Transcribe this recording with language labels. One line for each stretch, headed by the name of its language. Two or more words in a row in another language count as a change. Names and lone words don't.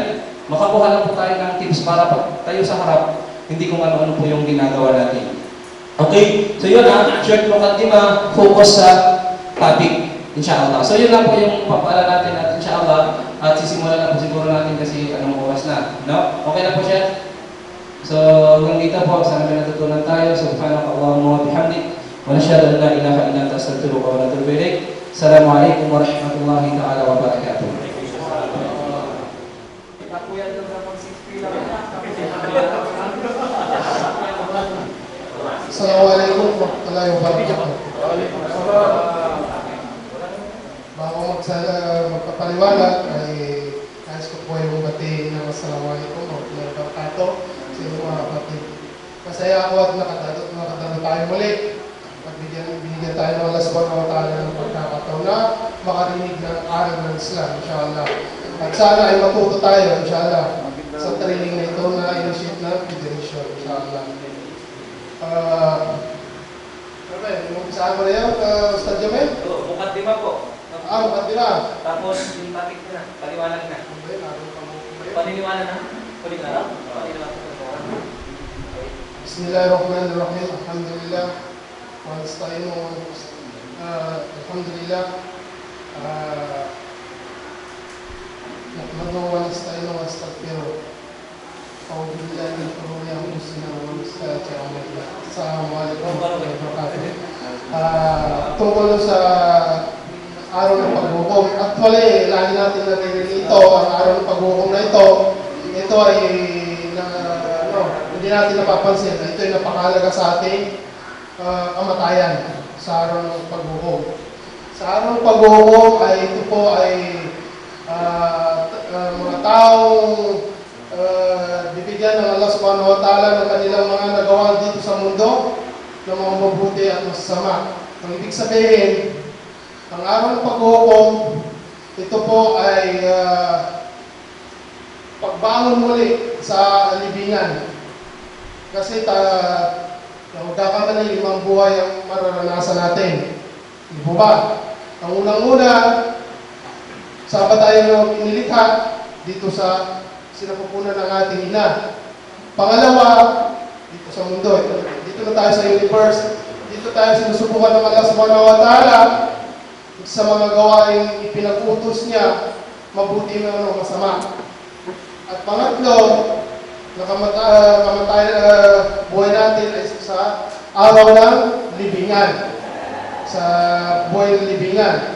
Filipino: Makakuha lang po tayo ng tips para pag tayo sa harap, hindi kung ano-ano po yung ginagawa natin. Okay? So yun short mukaddima, focus sa topic, inshallah. So yun lang po yung papala natin at inshallah, at sisimulan na po siguro natin kasi anong oras na. No? Okay na po siya? So, hanggang dito po, sana may natutunan tayo.
Arabic: سبحانك اللهم وبحمدك. ونشهد أن لا إله إلا أنت أستغفرك وأتوب إليك. السلام عليكم ورحمة الله تعالى وبركاته. السلام عليكم ورحمة الله وبركاته.
Filipino: Bago magpapaliwanag ay nais ko po yung batiin ng
Arabic: السلام عليكم ورحمة الله وبركاته
Filipino: sa inyong mga kapatid. Masaya ako at nakatalo tayo muli at binigyan tayo ng
Arabic: الله سبحانه وتعالى
Filipino: ng pagkakataon na makarinig ng aral ng Islam, inshallah. At sana ay matuto tayo, inshallah, sa training na ito na initiate ng Federation, inshallah. Umpisahan mo na yan, Ustad Jamel? Oo, mukaddima po. Mukaddima. Tapos yung topic na, paliwanag na. Paniniwala na? Paniniwala?
Arabic: Bismillahirrahmanirrahim. Alhamdulillah. ونستعين الحمد لله. نحمده ونستعين ونستغفره. أعوذ بالله من شرور أنفسنا ومن سيئات أعمالنا. السلام عليكم ورحمة الله وبركاته.
Filipino: Tungkol sa araw ng paghukom. Actually, lagi natin narinig ito, ang araw ng paghukom na ito ay hindi natin napapansin. Ito ay napakahalaga sa ating kamatayan sa araw ng paghukom. Sa araw ng paghukom ay ito po ay mga taong bibigyan ng
Arabic: الله سبحانه وتعالى
Filipino: ng kanilang mga nagawa dito sa mundo ng mga mabuti at masasama. Ang ibig sabihin, ang araw ng paghukom, ito po ay pagbangon muli sa libingan. Kasi magkakamali 5 buhay ang mararanasan natin. Di po ba? Ang unang-una, saan ba tayo pinilikha? Dito sa sinapupunan ng ating ina. Pangalawa, dito sa mundo. Dito na tayo sa universe. Dito tayo sinusubukan ng
Arabic: الله سبحانه وتعالى
Filipino: sa mga gawaing ipinag-utos niya, mabuti na o masama. At pangatlo, buhay natin ay sa araw ng libingan. Sa buhay ng libingan.